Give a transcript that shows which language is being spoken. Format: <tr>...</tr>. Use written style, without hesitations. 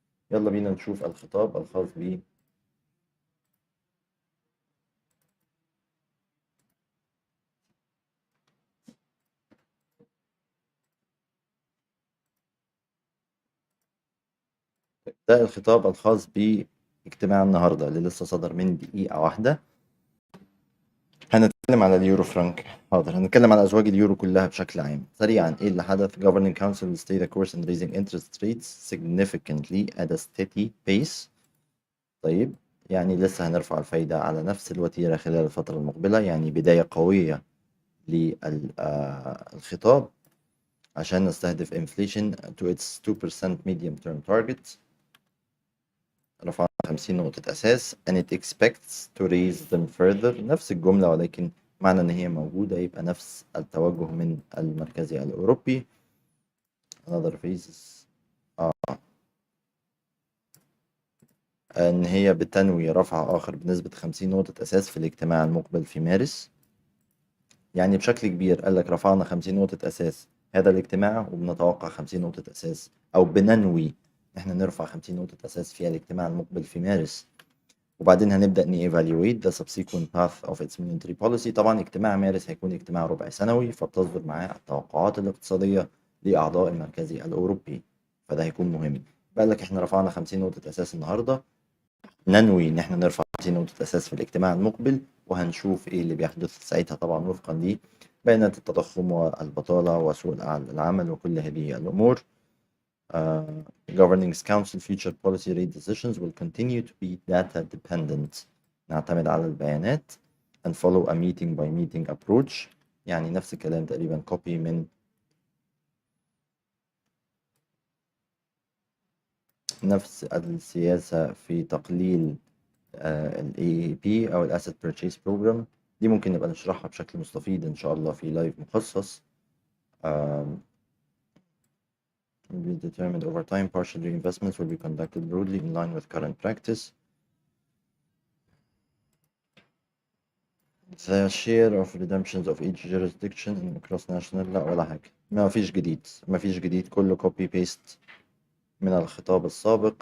<ar>يلا بينا نشوف الخطاب الخاص ب ده الخطاب الخاص اجتماع النهاردة اللي لسه صدر من دقيقة واحدة. هنتكلم على اليورو فرانك. حاضر، هنتكلم على أزواج اليورو كلها بشكل عام. سريعا، إيه اللي حدث؟</ar> <en>Governing Council will stay the course in raising interest rates significantly at a steady pace.</en> <ar>طيب، يعني لسه هنرفع الفايدة على نفس الوتيرة خلال الفترة المقبلة، يعني بداية قوية للخطاب عشان نستهدف</ar> <en>inflation to its 2% medium term target.</en> <ar>رفعنا 50 نقطة أساس</ar> <en>and it expects to raise them further.</en> <ar>نفس الجملة، ولكن معنى إن هي موجودة يبقى نفس التوجه من المركزي الأوروبي.</ar> <en>another phases</en> <ar>إن هي بتنوي رفع آخر بنسبة 50 نقطة أساس في الاجتماع المقبل في مارس. يعني بشكل كبير قال لك رفعنا 50 نقطة أساس هذا الاجتماع، وبنتوقع 50 نقطة أساس، أو بننوي إحنا نرفع 50 نقطة أساس في الاجتماع المقبل في مارس. وبعدين هنبدأ</ar> <en>evaluate the subsequent path of its monetary policy.</en> <ar>طبعا اجتماع مارس هيكون اجتماع ربع سنوي، فبتصدر معاه التوقعات الاقتصادية لأعضاء المركزي الأوروبي، فده هيكون مهم. بقى لك احنا رفعنا 50 نقطة أساس النهاردة، ننوي ان احنا نرفع 50 نقطة أساس في الاجتماع المقبل، وهنشوف ايه اللي بيحدث ساعتها، طبعا وفقا لبيانات التضخم والبطالة وسوق العمل وكل هذه الأمور.</ar> <en>Governing Council future policy rate decisions will continue to be data dependent.</en> <ar>نعتمد على البيانات</ar> <en>and follow a meeting by meeting approach.</en> <ar>يعني نفس الكلام تقريبا copy من نفس السياسة في تقليل ال AAP أو ال Asset Purchase Program. دي ممكن نبقى نشرحها بشكل مستفيض إن شاء الله في لايف مخصص.</ar> <en>Will be determined over time. Partial reinvestments will be conducted broadly in line with current practice. The share of redemptions of each jurisdiction in cross national.</en> <ar>لا ولا حاجة، ما فيش جديد، كله copy paste من الخطاب السابق.</ar>